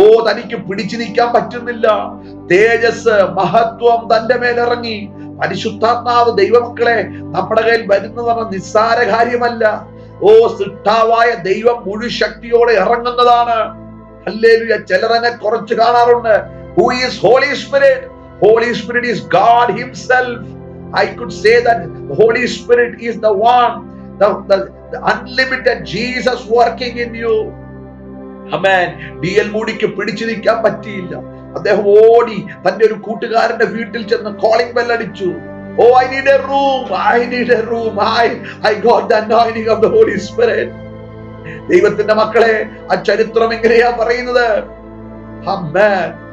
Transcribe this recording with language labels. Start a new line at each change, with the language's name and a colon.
Malayalam: തനിക്ക് പിടിച്ചു നിൽക്കാൻ പറ്റുന്നില്ല. തേജസ്, മഹത്വം തന്റെ മേലിറങ്ങി. പരിശുദ്ധാത്മാവ് ദൈവമക്കളെ നമ്മുടെ കയ്യിൽ വരുന്നത് പറഞ്ഞ നിസ്സാര കാര്യമല്ല. സൃഷ്ടാവായ ദൈവം മുഴു ശക്തിയോടെ ഇറങ്ങുന്നതാണ്. ഹല്ലേലൂയ. ചിലരനെ കുറച്ച് കാണാറുണ്ട്.
English: Who is Holy Spirit? Holy Spirit is God himself. I could say that the Holy Spirit is the one, the unlimited Jesus working in you. Amen.
Malayalam: DL മൂഡിക്ക് പിടിച്ചു നിൽക്കാൻ പറ്റിയില്ല. അദ്ദേഹം ഓടി തന്റെ ഒരു കൂട്ടുകാരന്റെ വീട്ടിൽ ചെന്ന് കോളിംഗ് ബെൽ അടിച്ചു.
English: I need a room. I need a room. I got the anointing of the Holy Spirit.
Malayalam: ദൈവത്തിന്റെ മക്കളെ, ആ ചരിത്രം എങ്ങനെയാ പറയുന്നത്? Amen.